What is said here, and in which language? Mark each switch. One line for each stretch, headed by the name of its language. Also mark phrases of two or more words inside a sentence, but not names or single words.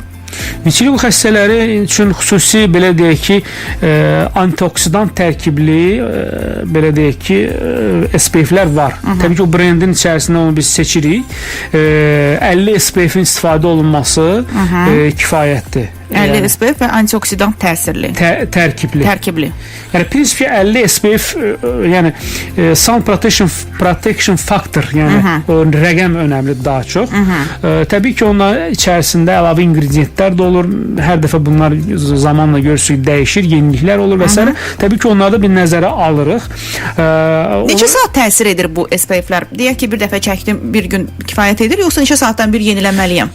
Azerbaijani: Vitiligo xəstələri üçün xüsusi belə deyək ki, antioksidant tərkibli belə deyək ki, SPF-lər var. Təbii ki, o brendin içərisində onu biz seçirik. 50 SPF-in istifadə olunması kifayətdir. 50 SPF və antioksidant təsirli. Tərkibli. Yəni prinsipə 50 SPF yəni
English: sun protection factor,
Azerbaijani: yəni o rəqəm önəmlidir daha çox. Təbii ki, onların içərisində əlavə ingrediyentlər də olur. Hər dəfə bunlar zamanla görürsük dəyişir, yeniliklər olur və s. Təbii ki, onları da bir nəzərə alırıq. Neçə saat təsir edir bu SPF-lər? Deyək ki, bir dəfə çəkdim, bir gün kifayət edir, yoxsa neçə saatdan bir yeniləməliyəm?